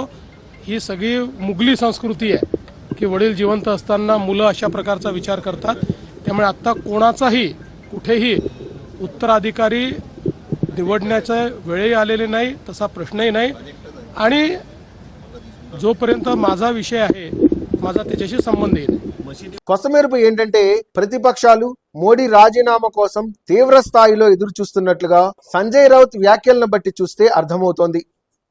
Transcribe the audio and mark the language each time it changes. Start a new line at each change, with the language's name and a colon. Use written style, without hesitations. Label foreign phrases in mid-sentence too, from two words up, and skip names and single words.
Marathi: ही सगळी मुघली संस्कृती आहे की वडील जिवंत असताना मुलं अशा प्रकारचा विचार करतात. त्यामुळे आता कोणाचाही कुठेही उत्तराधिकारी निवडण्याचा वेळही आलेले नाही, तसा प्रश्नही नाही. आणि जोपर्यंत माझा विषय आहे, माझा त्याच्याशी संबंध नाही.
Telugu: కొసమెరుపు ఏంటంటే ప్రతిపక్షాలు మోడీ రాజీనామా కోసం తీవ్ర స్థాయిలో ఎదురు చూస్తున్నట్లుగా సంజయ్ రౌత్ వ్యాఖ్యలను బట్టి చూస్తే అర్థమవుతోంది.